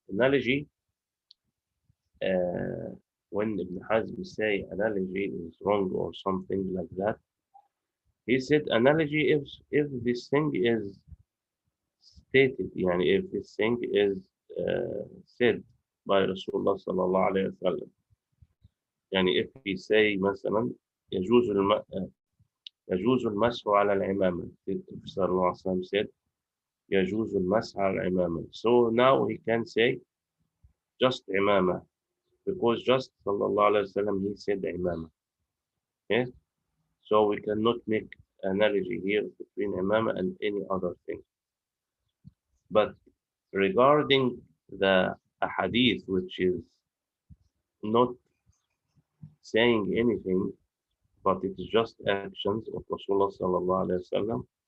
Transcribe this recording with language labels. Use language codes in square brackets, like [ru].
[en] Analogy, uh, when Ibn Hazm say analogy is wrong or something like that, he said analogy if this thing is stated, yani if this thing is said by Rasulullah sallallahu alayhi wa sallam. يعني if we say [ar] مثلا يجوز الم... يجوز المسح على العمامة. [en] If صلى الله عليه وسلم said [ar] يجوز المسح على العمامة. [en] So now he can say just عمامة because just صلى الله عليه وسلم he said عمامة. Okay? So we cannot make analogy here between عمامة and any other thing. But regarding the hadith which is not saying anything but it is just actions of Rasulullah sallallahu alaihi wasallam.